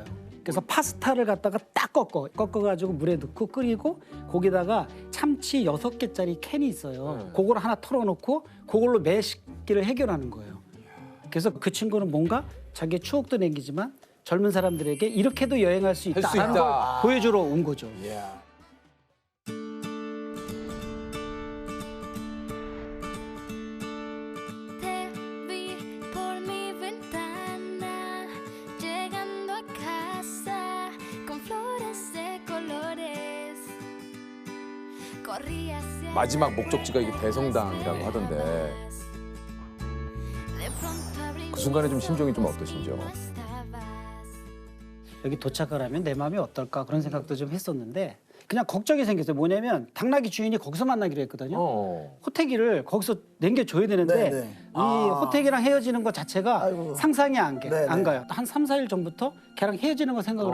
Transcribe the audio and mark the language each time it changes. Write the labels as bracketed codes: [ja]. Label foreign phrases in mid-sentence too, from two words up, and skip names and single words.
[ko] 그래서 파스타를 갖다가 딱 꺾어가지고 물에 넣고 끓이고 거기다가 참치 6개짜리 캔이 있어요. 그걸 하나 털어놓고 그걸로 매 식기를 해결하는 거예요. 그래서 그 친구는 뭔가 자기의 추억도 남기지만 젊은 사람들에게 이렇게도 여행할 수 할 수 있다라는 있다. 걸 보여주러 온 거죠. 이야. [es] Te vi por mi ventana, llegando a casa con flores de colores. Corrí hacia [ko] 마지막 목적지가 이게 대성당이라고 하던데 [es] De pronto abrí [ko] 그 순간에 좀 심정이 좀 어떠신지요? [es] no estabas. [ko] 여기 도착을 하면 내 마음이 어떨까 그런 생각도 좀 했었는데 그냥 걱정이 생겼어요. 뭐냐면 당나귀 주인이 거기서 만나기로 했거든요. 호태기를 거기서 남겨줘야 되는데 네, 네. 이 호태기랑 헤어지는 것 자체가 아이고. 상상이 안 네, 네. 가요. 한 3, 4일 전부터 걔랑 헤어지는 거 생각을